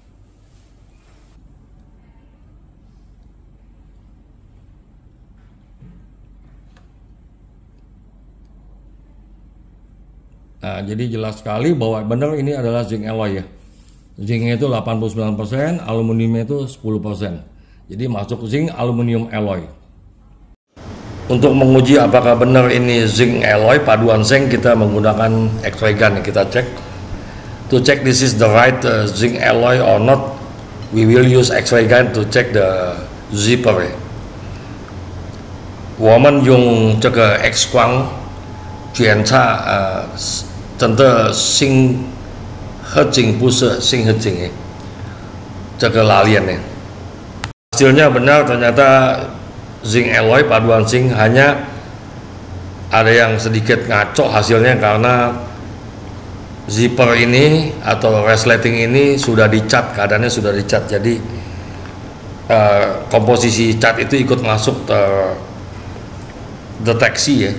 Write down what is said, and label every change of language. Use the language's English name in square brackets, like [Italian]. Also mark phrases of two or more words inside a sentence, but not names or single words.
[Indonesian] Nah, jadi jelas sekali bahwa benar ini adalah [English] zinc alloy [Indonesian] ya. Zincnya itu 89%, aluminiumnya itu 10%. Jadi masuk [English] zinc aluminium alloy. [Indonesian] Untuk menguji apakah benar ini [English] zinc alloy [Indonesian] paduan zinc, kita menggunakan [English] X-ray gun. [Indonesian] Kita cek. [English] To check this is the right zinc alloy or not, we will use X-ray gun to check the zipper. [Chinese] 我们用这个 X 光检查真的锌合金不是锌合金这个拉链呢。 [Indonesian] Hasilnya benar, ternyata [English] zinc alloy [Indonesian] paduan zinc, hanya ada yang sedikit ngaco hasilnya karena zipper ini atau resleting ini sudah dicat, keadaannya sudah dicat. Jadi komposisi cat itu ikut masuk terdeteksi ya.